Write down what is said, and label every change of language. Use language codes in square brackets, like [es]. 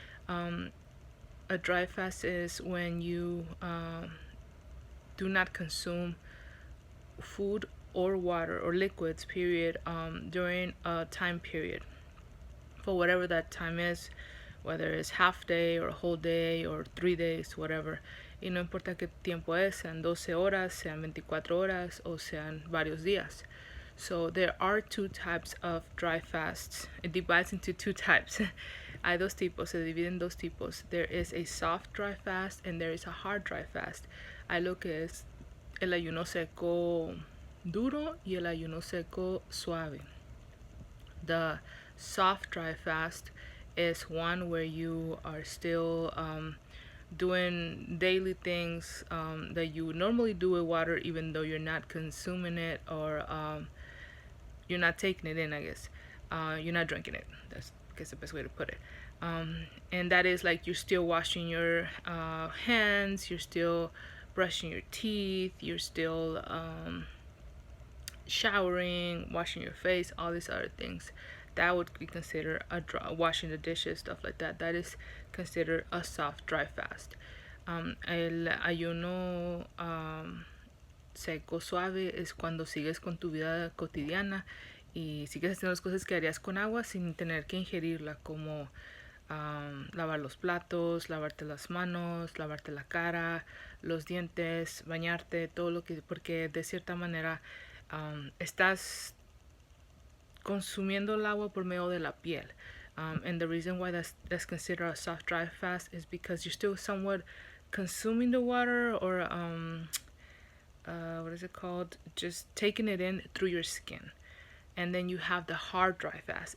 [en] A dry fast is when you do not consume food or water or liquids, period, during a time period, for whatever that time is, whether it's half day or a whole day or 3 days, whatever. [es] Y no importa qué tiempo es, sean 12 horas, sean 24 horas o sean varios días. [en] So there are 2 types of dry fasts. It divides into 2 types. [es] Hay 2 tipos, se divide en 2 tipos. [en] There is a soft dry fast and there is a hard dry fast. [es] Hay lo que es el ayuno seco duro y el ayuno seco suave. [en] The soft dry fast is one where you are still doing daily things that you normally do with water, even though you're not consuming it or you're not taking it in, I guess. You're not drinking it. That's, I guess, the best way to put it. And that is like you're still washing your hands, you're still brushing your teeth, you're still showering, washing your face, all these other things. That would be considered washing the dishes, stuff like that. That is considered a soft dry fast. [es] El ayuno seco suave es cuando sigues con tu vida cotidiana y sigues haciendo las cosas que harías con agua sin tener que ingerirla, como lavar los platos, lavarte las manos, lavarte la cara, los dientes, bañarte, todo lo que, porque de cierta manera estás consumiendo el agua por medio de la piel. [en] And the reason why that's considered a soft dry fast is because you're still somewhat consuming the water, or what is it called? Just taking it in through your skin. And then you have the hard dry fast.